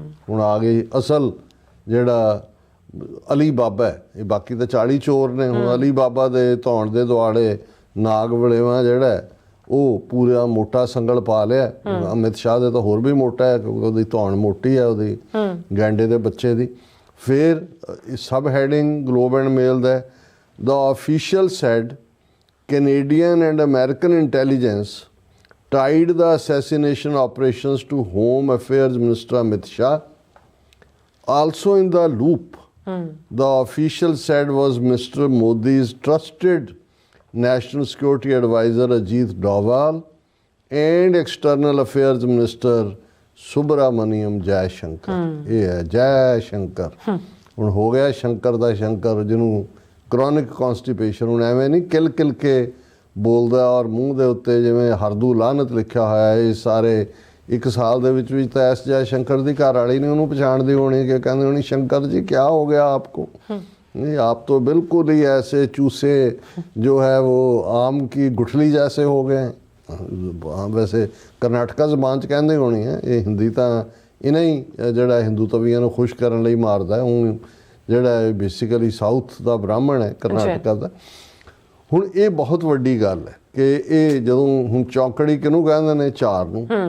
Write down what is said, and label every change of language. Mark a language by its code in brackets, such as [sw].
[pa] ਹੁਣ ਆ ਗਈ ਅਸਲ ਜਿਹੜਾ ਅਲੀ ਬਾਬਾ ਹੈ, ਇਹ ਬਾਕੀ ਤਾਂ 40 ਚੋਰ ਨੇ, ਹੁਣ ਅਲੀ ਬਾਬਾ ਦੇ ਧੌਣ ਦੇ ਦੁਆਲੇ ਨਾਗ ਵੜੇਵਾ ਜਿਹੜਾ ਹੈ, ਉਹ ਪੂਰਾ ਮੋਟਾ ਸੰਗਲ ਪਾ ਲਿਆ। ਅਮਿਤ ਸ਼ਾਹ ਦੇ ਤਾਂ ਹੋਰ ਵੀ ਮੋਟਾ ਹੈ ਕਿਉਂਕਿ ਉਹਦੀ ਧੌਣ ਮੋਟੀ ਹੈ, ਉਹਦੀ ਗੈਂਡੇ ਦੇ ਬੱਚੇ ਦੀ। ਫਿਰ ਸਬ heading globe and male ਦਾ [en] The official said Canadian and American intelligence tied the assassination operations to Home Affairs Minister Amit Shah. Also in the loop, the official said was Mr. Modi's trusted National Security Advisor Ajit Doval and External Affairs Minister Subramaniam Jaishankar. [pa] ਇਹ ਹੈ ਜੈ ਸ਼ੰਕਰ। ਹੁਣ ਹੋ ਗਿਆ ਸ਼ੰਕਰ ਦਾ ਸ਼ੰਕਰ, ਜਿਹਨੂੰ chronic ਕੌਨਸਟੀਪੇਸ਼ਨ। ਹੁਣ ਐਵੇਂ ਨਹੀਂ ਕਿਲ ਕਿਲ ਕੇ ਬੋਲਦਾ ਔਰ ਮੂੰਹ ਦੇ ਉੱਤੇ ਜਿਵੇਂ ਹਰਦੂ ਲਾਹਨਤ ਲਿਖਿਆ ਹੋਇਆ ਹੈ। ਇਹ ਸਾਰੇ ਇੱਕ ਸਾਲ ਦੇ ਵਿੱਚ ਤਾਂ ਐਸ ਜੈ ਸ਼ੰਕਰ ਦੀ ਘਰ ਵਾਲੀ ਨੇ ਉਹਨੂੰ ਪਛਾਣਦੀ ਹੋਣੀ ਕਿ ਕਹਿੰਦੇ ਹੋਣੀ ਸ਼ੰਕਰ ਜੀ [hi] ਕੀ ਹੋ ਗਿਆ ਆਪਕੋ। नहीं, आप तो बिल्कुल ही ऐसे चूसे जो है वो आम की गुठली जैसे हो गए हैं। [pa] वैसे ਕਰਨਾਟਕਾ ਜ਼ਬਾਨ 'ਚ ਕਹਿੰਦੇ ਹੋਣੀ ਹੈ, ਇਹ ਹਿੰਦੀ ਤਾਂ ਇਹਨਾਂ ਹੀ ਜਿਹੜਾ ਹਿੰਦੂ ਤਵੀਆਂ ਨੂੰ ਖੁਸ਼ ਕਰਨ ਲਈ ਮਾਰਦਾ। ਉਹ ਜਿਹੜਾ ਬੇਸਿਕਲੀ ਸਾਊਥ ਦਾ ਬ੍ਰਾਹਮਣ ਹੈ ਕਰਨਾਟਕਾ ਦਾ। ਹੁਣ ਇਹ ਬਹੁਤ ਵੱਡੀ ਗੱਲ ਹੈ ਕਿ ਇਹ ਜਦੋਂ ਹੁਣ ਚੌਕੜੀ ਕਿਹਨੂੰ ਕਹਿੰਦੇ ਨੇ, ਚਾਰ ਨੂੰ।